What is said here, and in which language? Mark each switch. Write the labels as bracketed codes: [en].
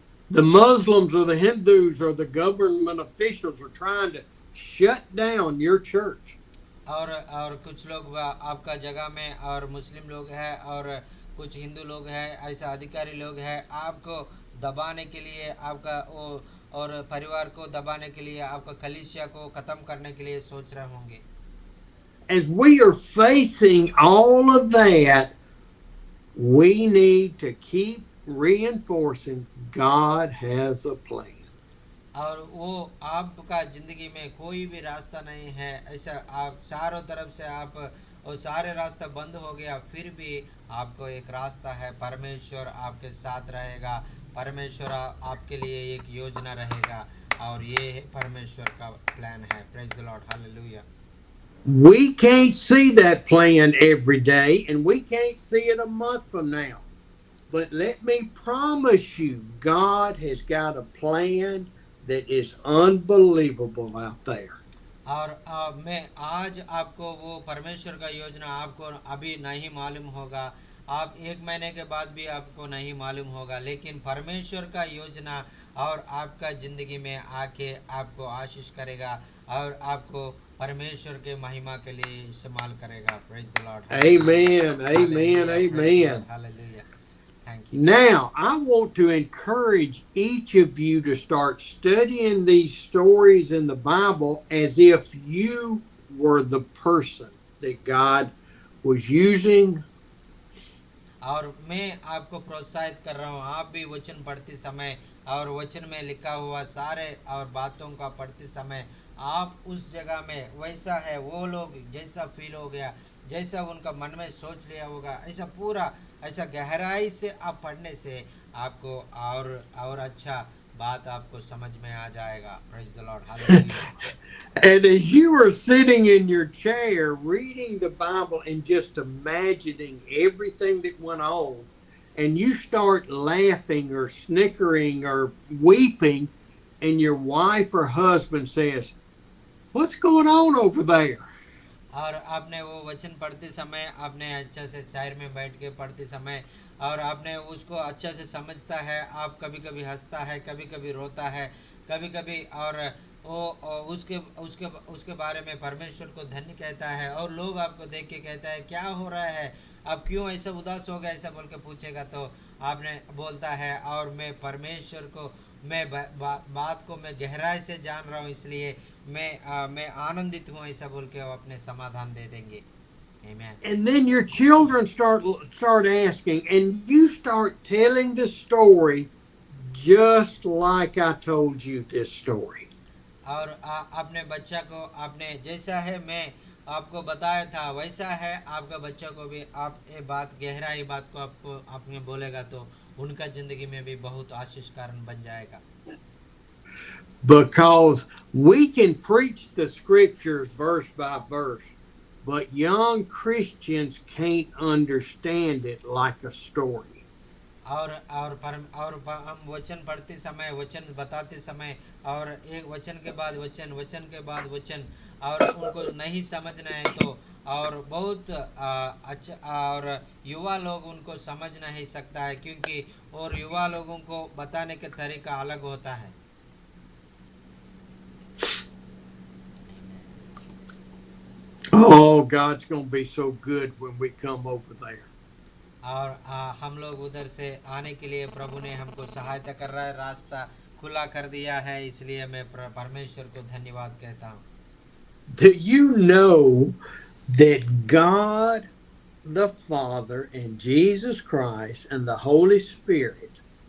[en] The Muslims or the Hindus or the government officials are trying to shut down your church. [hi] और कुछ लोग आपका जगह में और मुस्लिम लोग हैं और कुछ हिंदू लोग हैं, ऐसा अधिकारी लोग हैं, आपको दबाने के लिए, आपका वो और परिवार को दबाने के लिए, आपका कलीसिया को खत्म करने के लिए सोच रहे होंगे। [en] As we are facing all of that, we need to keep reinforcing God has a plan. [hi] और वो आपका जिंदगी में कोई भी रास्ता नहीं है, ऐसा आप चारों तरफ से आप और सारे रास्ता बंद हो गया, फिर भी आपको एक रास्ता है, परमेश्वर आपके साथ रहेगा, परमेश्वर आपके लिए एक योजना रहेगा और ये है परमेश्वर का प्लान है। [en] Praise the lord, hallelujah. We can't see that plan every day, and we can't see it a month from now. But let me promise you, God has got a plan that is unbelievable out there. [hi] और मैं आज आपको वो परमेश्वर का योजना आपको अभी नहीं मालूम होगा, आप एक महीने के बाद भी आपको नहीं मालूम होगा, लेकिन परमेश्वर का योजना और आपका ज़िंदगी में आके आपको आशीष करेगा और आपको परमेश्वर के महिमा के लिए इस्तेमाल करेगा। [en] Praise the lord, Amen, amen, amen. Hallelujah. Thank you. Now, I want to encourage each of you to start studying these stories in the Bible as if you were the person that God was using. [hi] और मैं आपको प्रोत्साहित कर रहा हूँ, आप भी वचन पढ़ते समय और वचन में लिखा हुआ सारे और बातों का पढ़ते समय आप उस जगह में वैसा है, वो लोग जैसा फील हो गया, जैसा उनका मन में सोच लिया होगा, ऐसा पूरा ऐसा गहराई से आप पढ़ने से आपको और अच्छा बात आपको समझ में आ जाएगा। [en] Praise the lord, hallelujah. And as you are sitting in your chair reading the Bible and just imagining everything that went on, and you start laughing or snickering or weeping, and your wife or husband says, "What's going on over there?" [hi] और आपने वो वचन पढ़ते समय आपने अच्छा से शायर में बैठ के पढ़ते समय और आपने उसको अच्छा से समझता है, आप कभी कभी हंसता है, कभी कभी रोता है, कभी कभी और वो उसके उसके उसके बारे में परमेश्वर को धन्य कहता है और लोग आपको देख के कहता है क्या हो रहा है, आप क्यों ऐसा उदास हो गए, ऐसा बोल के पूछेगा तो आपने बोलता है और मैं परमेश्वर को मैं बात को मैं गहराई से जान रहा हूँ, इसलिए मैं आनंदित हूँ, ऐसा बोल के वो अपने समाधान दे देंगे। [en] Amen. And then your children start asking, and you start telling the story just like I told you this story. [hi] और अपने बच्चा को आपने जैसा है मैं आपको बताया था वैसा है आपका बच्चा को भी आप ये बात गहराई बात को आपको आपने बोलेगा तो उनका जिंदगी में भी बहुत आशीष कारण बन जाएगा। [en] Because we can preach the scriptures verse by verse, but young Christians can't understand it like a story. [hi] हम वचन पढ़ते समय, वचन बताते समय, और एक वचन के बाद वचन, वचन के बाद वचन, और उनको नहीं समझना है तो, और बहुत अच्छा, और युवा लोग उनको समझ नहीं सकता है, क्योंकि और युवा लोगों को बताने का तरीका अलग होता है। [en] Oh, God's going to be so good when we come over there. [hi] और हम लोग उधर से आने के लिए प्रभु ने हमको सहायता कर रहा है, रास्ता खुला कर दिया है, इसलिए मैं परमेश्वर को धन्यवाद कहता हूँ। [en] Do you know that God the Father and Jesus Christ and the Holy Spirit